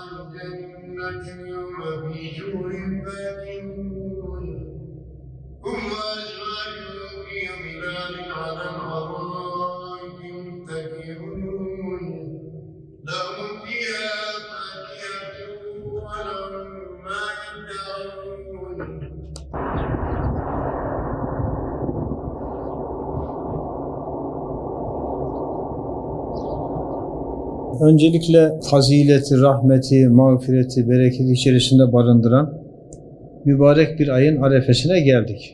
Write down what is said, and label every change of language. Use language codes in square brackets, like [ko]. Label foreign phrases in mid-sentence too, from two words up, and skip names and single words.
[ar] الجنة يوم في جور فاكهون هم وأزواجهم في ظلال على الأرائك متكئون لهم فيها فاكهة ولهم ما يدعون. [tr] Öncelikle fazileti, rahmeti, mağfireti, bereketi içerisinde barındıran mübarek bir ayın arefesine geldik.